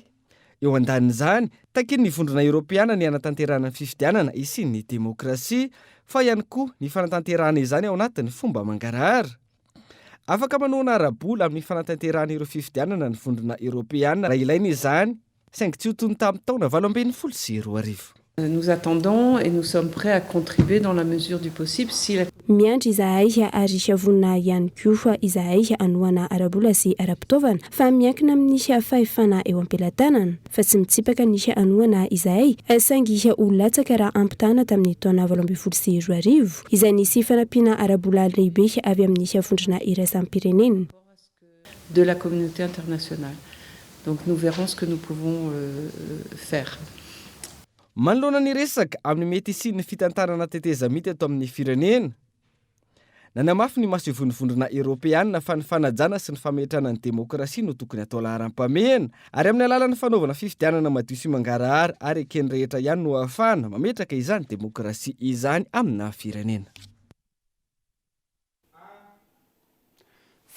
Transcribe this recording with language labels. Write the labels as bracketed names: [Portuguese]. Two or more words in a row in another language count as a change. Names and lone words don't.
[Malagasy] Eo andanin'izany, takin ny vondrona Europeana ny anatanterahana ny fifidianana isian ny demokrasia, fa ihany koa ny fanatanterahana izany ao anatin'ny fomba mangarahara. Afaka manoana arabola amin'ny fanatanterahana ireo fifidianana ny vondrona Europeana raha ilaina izany, saingy tsy ho toy ny tamin'ny taona 2012. [French] Nous attendons et nous sommes prêts à contribuer dans la mesure du possible si la... [Malagasy] Miandry izahay ary vonina ihany koa izahay anoana arabola sy ara-pitaovana fa miankina amin'ny fahefana eo am-pelantanana fa tsy mitsipaka ny anoana izahay saingy ho latsaka raha ampitana tamin'ny taona 2012 izay nisy fanampiana arabola lehibe avy amin'ny vondrona iraisam-pirenena [French] de la communauté internationale. Donc nous verrons ce que nous pouvons faire. [Malagasy] Manoloana ny resaka amin'ny mety sy ny fitantarana tetezamity eto amin'ny firenena. Nanamafy ny masovon'ny vondrona Europeanina fa ny fanajana sy ny fametrana ny demokrasia no tokony atao laharam-pamehana ary amin'ny alalan'ny fanaovana fifidianana madio sy mangarahara ary ekeny rehetra ihany no ahafahana mametraka izany demokrasia izany amina firenena.